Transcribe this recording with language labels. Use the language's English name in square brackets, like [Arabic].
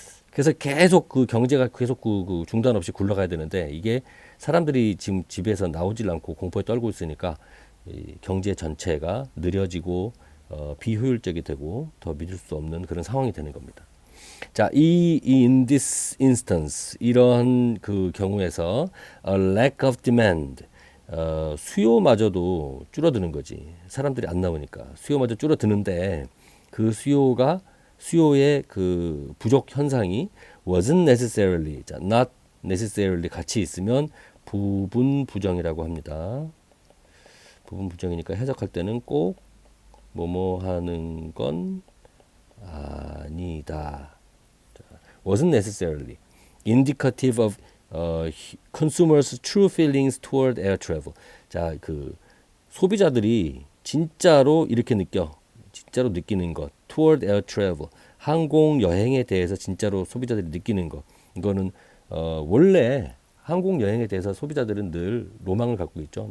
[Korean] 그래서 계속 경제가 계속 중단 없이 굴러가야 되는데, 이게 사람들이 지금 집에서 나오질 않고 공포에 떨고 있으니까 이 경제 전체가 느려지고 비효율적이 되고 더 믿을 수 없는 그런 상황이 되는 겁니다. [English] 자, in this instance, [Korean] 이런 경우에서 [English] a lack of demand, [Korean] 수요마저도 줄어드는 거지. 사람들이 안 나오니까 수요마저 줄어드는데, 그 수요의 부족 현상이 [English] wasn't necessarily, [Korean] 자, [English] not necessarily [Korean] 같이 있으면 부분 부정이라고 합니다. 부분 부정이니까 해석할 때는 꼭 뭐뭐 하는 건 아니다. [English] wasn't necessarily indicative of consumers' true feelings toward air travel. [Korean] 자, 소비자들이 진짜로 이렇게 진짜로 느끼는 것, [English] toward air travel, [Korean] 항공 여행에 대해서 진짜로 소비자들이 느끼는 것. 이거는 원래 항공 여행에 대해서 소비자들은 늘 로망을 갖고 있죠.